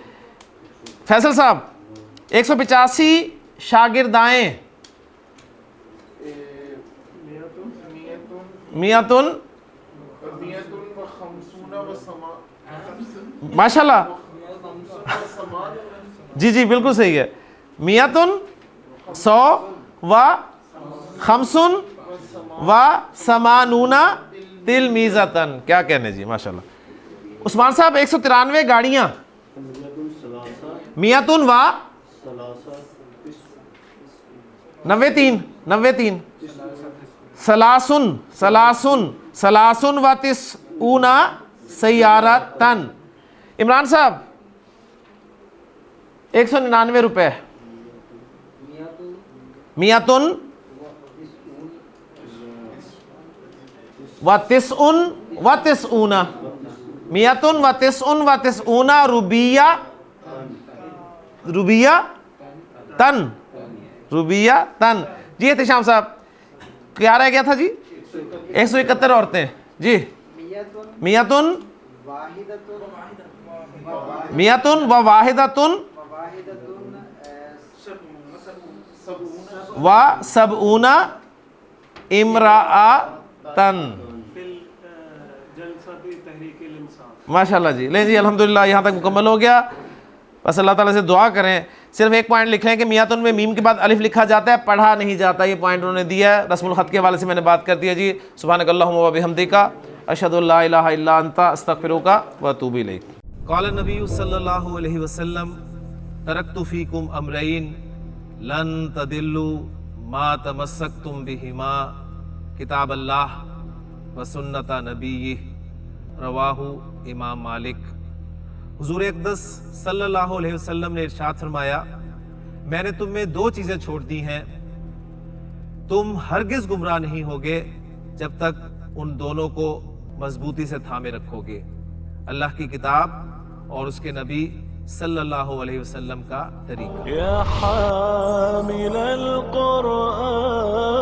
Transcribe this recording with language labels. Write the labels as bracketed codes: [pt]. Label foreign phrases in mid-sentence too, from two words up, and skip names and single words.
[ur] فیصل صاحب 185 شاگردائیں، مائتن، ماشاءاللہ، جی جی بالکل صحیح ہے, [ar] مائةٌ 100 وخمسٌ وثمانون تلميذةً, [ur] کیا کہنے جی ماشاءاللہ. عثمان صاحب 193 گاڑیاں, [ar] مائةٌ و93 ثلاثٌ، ثلاثٌ، ثلاثٌ وتسعون سيارةً. [ur] عمران صاحب 199 روپے, [ar] مائةٌ وتسعٌ وتسعون، مائةٌ وتسعٌ وتسعون روبية، روبية تن، روبية تن. [ur] جی احتشام صاحب کیا رہ گیا تھا جی، 171 عورتیں جی, [ar] مائةٌ، مائةٌ وواحدةٌ وسبعون امرأةً, [ur] ماشاءاللہ جی. لے جی الحمدللہ، یہاں تک مکمل ہو گیا۔ بس اللہ تعالیٰ سے دعا کریں، صرف ایک پوائنٹ لکھ لیں کہ مائتن میں میم کے بعد الف لکھا جاتا ہے، پڑھا نہیں جاتا، یہ پوائنٹ انہوں نے دیا ہے. رسم الخط کے حوالے سے میں نے بات کر دیا جی. [ar] سبحانك اللهم وبحمدك أشهد أن لا إله إلا أنت أستغفرك وأتوب إليك. قال النبي صلى الله عليه وسلم تركت فيكم أمرين لن تضلوا ما تمسكتم بهما كتاب الله وسنة نبيه، رواه إمام مالك. [ur] حضور اقدس [ar] صلى الله عليه وسلم [ur] نے ارشاد فرمایا، میں نے تم میں 2 چیزیں چھوڑ دی ہیں، تم ہرگز گمراہ نہیں ہوگے جب تک ان دونوں کو مضبوطی سے تھامے رکھوگے، اللہ کی کتاب اور اس کے نبی [ar] صلى الله عليه وسلم [ur] کا طریقہ.